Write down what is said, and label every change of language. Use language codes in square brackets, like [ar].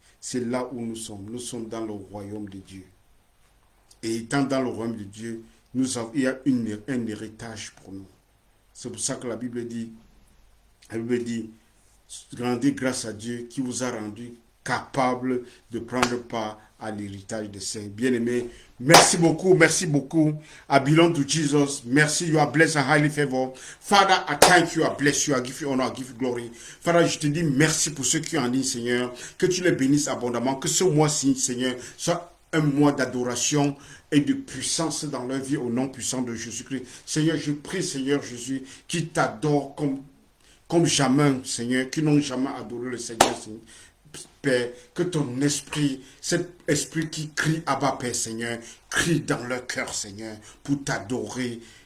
[fr] C'est là où nous sommes. Nous sommes dans le royaume de Dieu. Et étant dans le royaume de Dieu, il y a un héritage pour nous. C'est pour ça que la Bible dit, rendez grâce à Dieu qui vous a rendu capable de prendre part à l'héritage des saints. Bien-aimés, merci beaucoup. [en] I belong to Jesus. Merci, you are blessed and highly favored. Father, I thank you, I bless you, I give you honor, I give you glory. [fr] Father, je te dis merci pour ceux qui ont en ligne, Seigneur. Que tu les bénisses abondamment. Que ce mois-ci, Seigneur, soit un mois d'adoration et de puissance dans leur vie au nom puissant de Jésus-Christ. Seigneur, je prie, Seigneur Jésus, qui t'adore comme jamais, Seigneur, qui n'ont jamais adoré le Seigneur, Père, que ton esprit, cet esprit qui crie Abba Père, Seigneur, crie dans leur cœur, Seigneur, pour t'adorer